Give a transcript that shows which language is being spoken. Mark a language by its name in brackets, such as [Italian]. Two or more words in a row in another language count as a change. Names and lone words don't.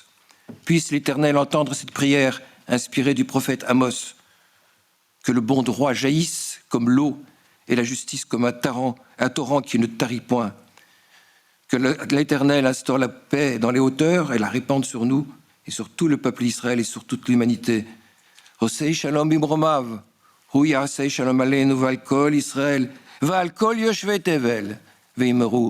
[French] Puisse l'Éternel entendre cette prière inspirée du prophète Amos, que le bon droit jaillisse comme l'eau et la justice comme un torrent qui ne tarit point. Que l'Éternel instaure la paix dans les hauteurs et la répande sur nous et sur tout le peuple d'Israël et sur toute l'humanité. [Hebrew] עושה שלום במרומיו, הוא יעשה שלום עלינו ועל כל ישראל, ועל כל יושבי תבל, ויאמרו.